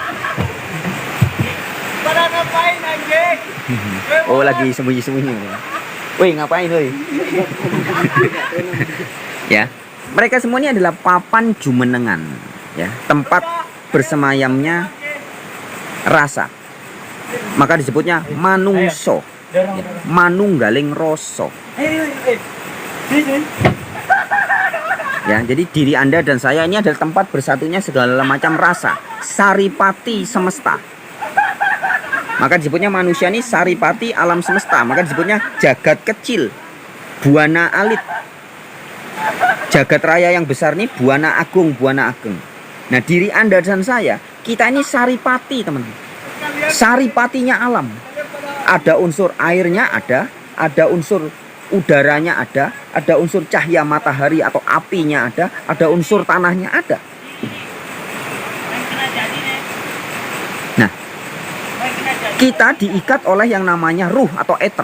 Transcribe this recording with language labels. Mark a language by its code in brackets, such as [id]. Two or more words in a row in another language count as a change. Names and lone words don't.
[id] Pada ngapain anjing? Oh, lagi sembunyi-sembunyi. Woi, ngapain woi? Ya. Mereka semua ini adalah papan jumenengan, ya, tempat bersemayamnya rasa. Maka disebutnya manungso. Ya, [jv] manunggaling rasa. [id] Ya, jadi diri Anda dan saya ini adalah tempat bersatunya segala macam rasa, saripati semesta. Maka disebutnya manusia ini saripati alam semesta. Maka disebutnya jagat kecil, [jv] buana alit. [id] Jagat raya yang besar ini buana agung, [jv] buana ageng. [id] Nah, diri Anda dan saya, kita ini saripati, teman-teman. Saripatinya alam. Ada unsur airnya, ada unsur udaranya, ada unsur cahaya matahari atau apinya, ada unsur tanahnya, ada. Nah, kita diikat oleh yang namanya ruh atau eter.